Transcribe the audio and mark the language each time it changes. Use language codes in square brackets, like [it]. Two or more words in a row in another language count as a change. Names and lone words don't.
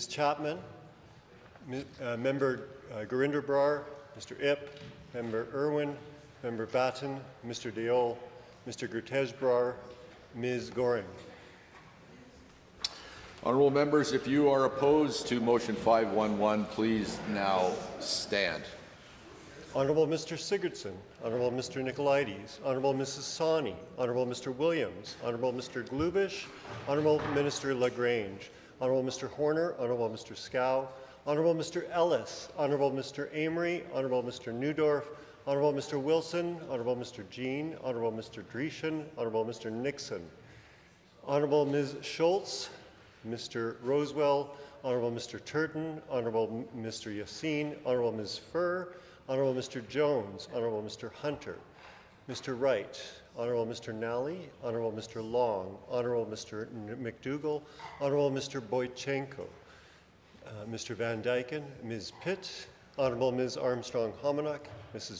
[en] Chapman, Member Gurinder Brar, Mr. Ip, Member Irwin, Member Batten, Mr. Deol, Mr. Gurtej Brar, Ms. Goring. Honourable members, if you are opposed to motion 511, please now stand. Honourable Mr. Sigurdsson, Honourable Mr. Nicolaides, Honourable Mrs. Sawney, Honourable Mr. Williams, Honourable Mr. Glubish, Honourable Minister LaGrange, Honourable Mr. Horner, Honourable Mr. Scow, Honourable Mr. Ellis, Honourable Mr. Amory, Honourable Mr. Newdorf, Honourable Mr. Wilson, Honourable Mr. Jean, Honourable Mr. Dreeshen, Honourable Mr. Nixon, Honourable Ms. Schultz, Mr. Rosewell, Honourable Mr. Turton, Honourable Mr. Yassine, Honourable Ms. Furr, Honourable Mr. Jones, Honourable Mr. Hunter, Mr. Wright, Honourable Mr. Nally, Honourable Mr. Long, Honourable Mr. McDougall, Honourable Mr. Boychenko, Mr. Van Dyken, Ms. Pitt, Honourable Ms. Armstrong-Hominock, Mrs.